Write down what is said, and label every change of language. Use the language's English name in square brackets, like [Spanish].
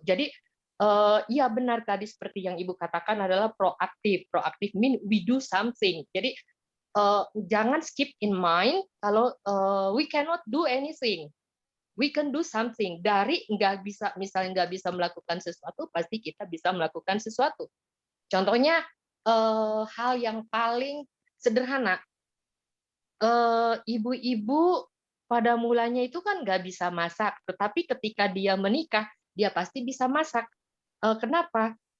[Indonesian] Jadi iya benar tadi seperti yang Ibu katakan adalah proaktif. [English] Proaktif mean we do something. [Indonesian] Jadi jangan [English] skip in mind kalau we cannot do anything. We can do something. [Indonesian] Dari nggak bisa, misalnya nggak bisa melakukan sesuatu, pasti kita bisa melakukan sesuatu. Contohnya hal yang paling sederhana, ibu-ibu pada mulanya itu kan nggak bisa masak, tetapi ketika dia menikah, dia pasti bisa masak. Kenapa?